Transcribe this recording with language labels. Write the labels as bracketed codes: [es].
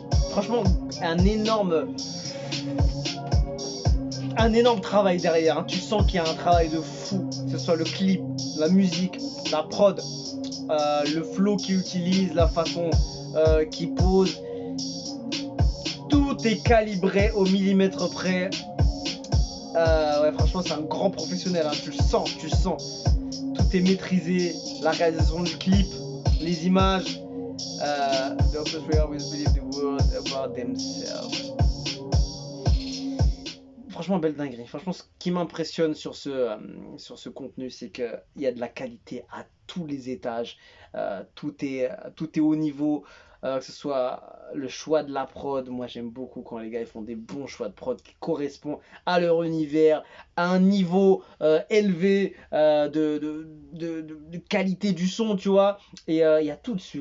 [fr] Franchement, un énorme travail derrière, hein. Tu sens qu'il y a un travail de fou, que ce soit le clip, la musique, la prod, le flow qu'il utilise, la façon qu'il pose. Tout est calibré au millimètre près. Ouais, franchement, c'est un grand professionnel, hein. Tu le sens. Tout est maîtrisé, la réalisation du clip, les images. [en] The opposite will always believe the world about themselves. [fr] Franchement, belle dinguerie. Franchement, ce qui m'impressionne sur ce contenu, c'est qu'il y a de la qualité à tous les étages. Tout est haut niveau. Que ce soit le choix de la prod. Moi, j'aime beaucoup quand les gars ils font des bons choix de prod qui correspondent à leur univers, à un niveau élevé de qualité du son, tu vois. Et il y a tout dessus.